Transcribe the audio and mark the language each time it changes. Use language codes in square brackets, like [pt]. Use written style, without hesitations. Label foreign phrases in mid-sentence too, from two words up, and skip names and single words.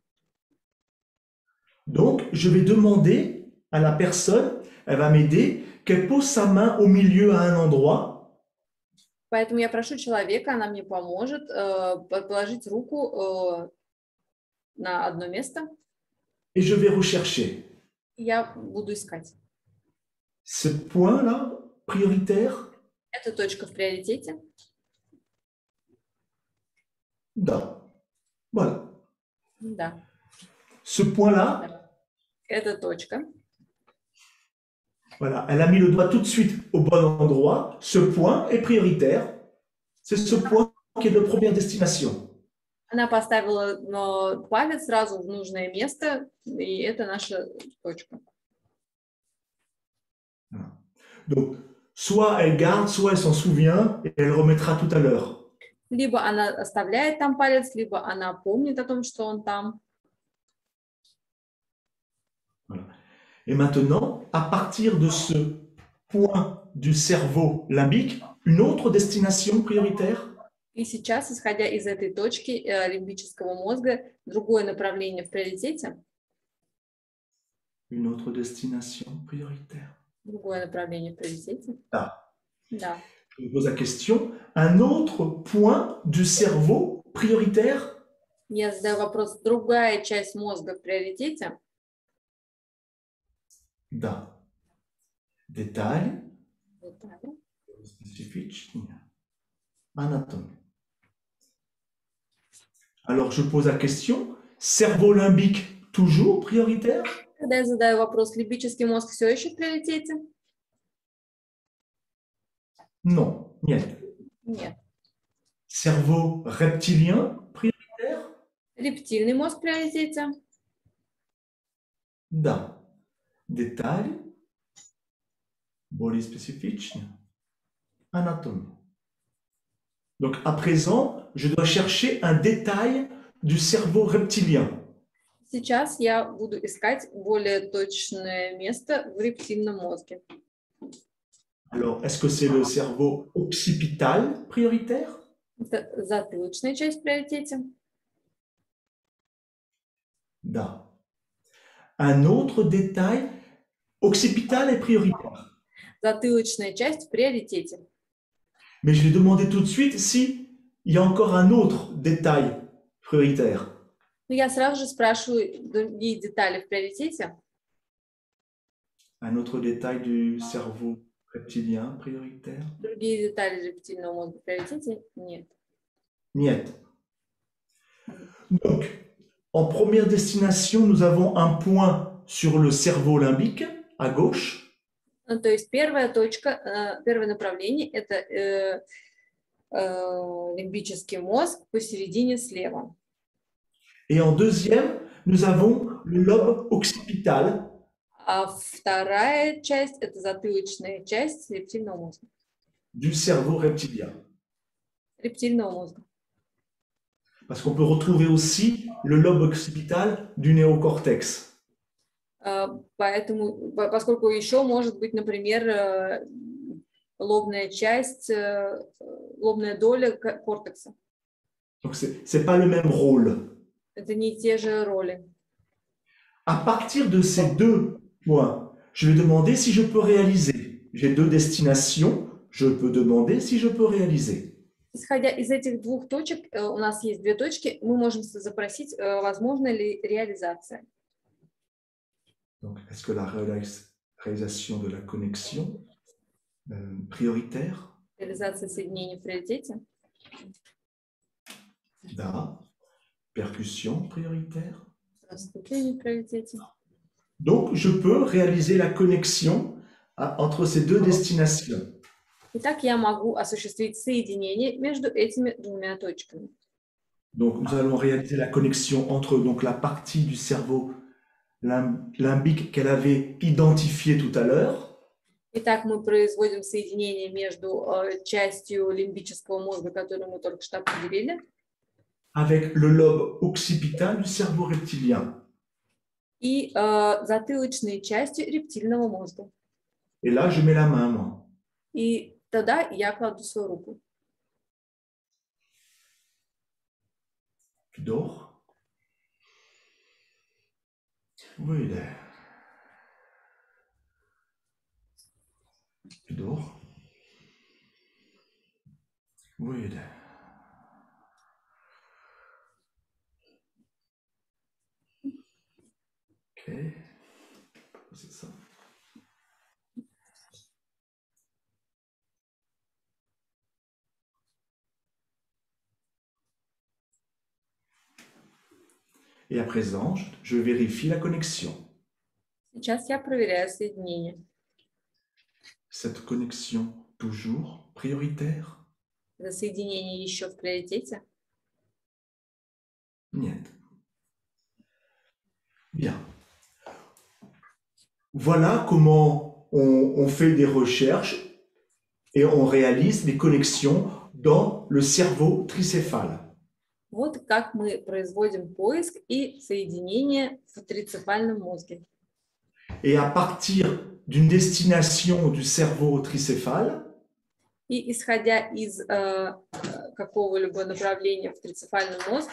[fr] Donc, je vais demander à la personne, elle va m'aider, qu'elle pose sa main au milieu à un endroit. [ru] Поэтому я прошу человека, она мне поможет положить руку на одно место. [fr] Et je vais rechercher. [ru] Я буду искать. [fr] Ce point-là, prioritaire? [ru] Эта точка в приоритете? [fr] Da. Voilà. [ru] Да. [fr] Ce point-là, [ru] Эта точка. [fr] voilà, elle a mis le doigt tout de suite au bon endroit. Ce point est prioritaire. C'est ce point qui est de première destination. [ru] Она поставила палец сразу в нужное место, и это наша точка. [fr] Voilà. Donc, soit elle garde, soit elle s'en souvient et elle remettra tout à l'heure. [ru] Либо она оставляет там палец, либо она помнит о том, что он там. [fr] Voilà. Et maintenant, à partir de ce point du cerveau limbique, une autre destination prioritaire? [ru] И сейчас, исходя из этой точки лимбического мозга, другое направление в приоритете. [fr] Une autre destination prioritaire. [ru] Другое направление в приоритете. Ah. Да. Je me pose la question, un autre point du cerveau prioritaire? Я задаю вопрос, другая часть мозга в приоритете? Да. [fr] Détail [ru] Детали. [fr] spécifique. Anatomie. Alors, je pose la question, cerveau limbique toujours prioritaire? [ru] Когда я задаю вопрос, лимбический мозг все еще в приоритете? [fr] Non, нет. [ru] Нет. [fr] Cerveau reptilien prioritaire? [ru] Рептильный мозг в приоритете? Да. Détail более специфичный. [fr] Anatomie. Donc, à présent, je dois chercher un détail du cerveau reptilien. [ru] Сейчас я буду искать более точное место в рептильном мозге. [fr] Alors, est-ce que c'est le cerveau occipital prioritaire? [ru] Это затылочная часть в приоритете? Да. [fr] Un autre détail, occipital est prioritaire. [ru] Затылочная часть в приоритете. [fr] Mais je vais demander tout de suite si il y a encore un autre détail prioritaire. [ru] Но я сразу же спрашиваю другие детали в приоритете. [fr] Un autre détail du cerveau reptilien prioritaire? [ru] Другие детали рептильного мозга в приоритете? Нет. Niet. [fr] Donc, en première destination, nous avons un point sur le cerveau limbique à gauche. [ru] Ну, то есть первая точка, первое направление – это лимбический мозг посередине слева. [fr] Et en deuxième, nous avons le lobe occipital. [ru] А вторая часть – это затылочная часть рептильного мозга. [fr] Du cerveau reptilien. [ru] Рептильного мозга. [fr] Parce qu'on peut retrouver aussi le lobe occipital du néocortex. [ru] Поэтому, поскольку еще может быть, например, лобная часть, лобная доля кортекса. [fr] Donc, ce n'est pas le même rôle. [ru] Это не те же роли. [fr] À partir de ces deux points, je vais demander si je peux réaliser. J'ai deux destinations, je peux demander si je peux réaliser. [ru] Исходя из этих двух точек, у нас есть две точки, мы можем запросить, возможна ли реализация. [fr] Donc, est-ce que la réalisation de la connexion prioritaire? [ru] Реализация соединений в приоритете. Da. [fr] Percussion prioritaire. [ru] Вступление в приоритете. [fr] Donc, je peux réaliser la connexion entre ces deux destinations. [ru] Итак, я могу осуществить соединение между этими двумя точками. [fr] Donc, nous allons réaliser la connexion entre donc, la partie du cerveau limbique qu'elle avait identifiée tout à l'heure. [ru] Итак, мы производим соединение между частью лимбического мозга, которую мы только что определили, [fr] avec le lobe occipital du cerveau reptilien. [ru] и затылочной частью рептильного мозга. [fr] Et là, je mets la main, moi. [ru] И тогда я кладу свою руку. [fr] Tu dors? Oui, il est. Tu dors? Oui, il est. Ok. C'est ça. Et à présent, je vérifie la connexion. [ru] Сейчас я проверяю соединение. [fr] Cette connexion toujours prioritaire? [ru] Это соединение еще в приоритете. [fr] Bien. Voilà comment on fait des recherches et on réalise des connexions dans le cerveau tricéphale. [ru] Вот как мы производим поиск и соединение в трицефальном мозге. [fr] Et à partir d'une destination du cerveau tricéphale, [ru] И исходя из какого-либо направления в трицефальном мозге,